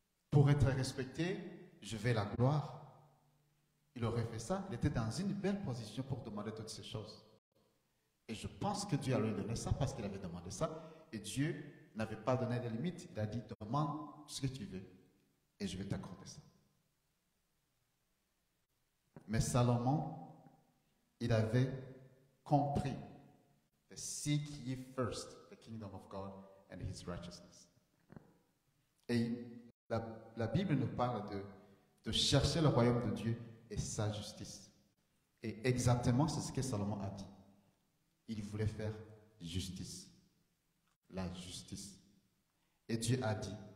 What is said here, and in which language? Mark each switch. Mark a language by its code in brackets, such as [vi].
[fr] Pour être respecté, je veux la gloire. Il aurait fait ça, il était dans une belle position pour demander toutes ces choses. Et je pense que Dieu a lui donné ça parce qu'il avait demandé ça. Et Dieu n'avait pas donné de limites. Il a dit, demande ce que tu veux et je vais t'accorder ça. Mais Salomon, il avait compris [en] the seek ye first the kingdom of God and his righteousness. [fr] Et la Bible nous parle de chercher le royaume de Dieu et sa justice. Et exactement c'est ce que Salomon a dit. Il voulait faire justice. La justice. Et Dieu a dit.